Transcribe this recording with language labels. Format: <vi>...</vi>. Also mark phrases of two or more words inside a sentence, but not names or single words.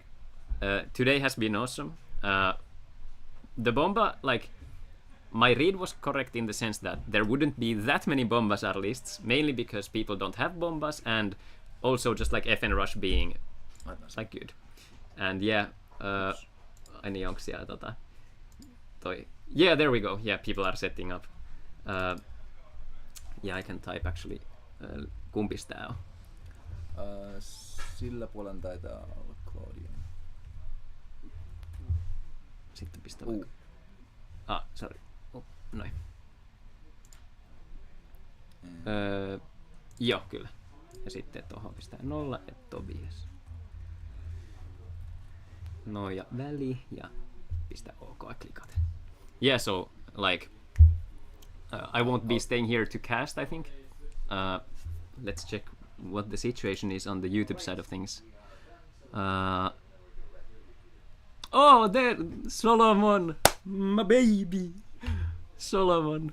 <en>Today has been awesome. The Bomba, like, my read was correct in the sense that there wouldn't be that many Bombasar lists, mainly because people don't have Bombas, and also just like FN Rush being like good. And yeah,</en> <fi>ai niin, onko siellä toi...</fi> <en>Yeah, there we go. Yeah, people are setting up. Yeah, I can type actually.</en> <fi>Kumpis tää on? Sillä puolen taitaa olla Claudio. Sitten pistä vaikka. Sorry. Noin. Joo, kyllä. Ja sitten tuohon pistää 0 ja Tobias. No ja väli ja pistä OK ja klikata.</fi> <en>Yeah, so like I won't be staying here to cast, I think. Let's check what the situation is on the YouTube side of things. Oh, there, Solomon, my baby, Solomon.</en>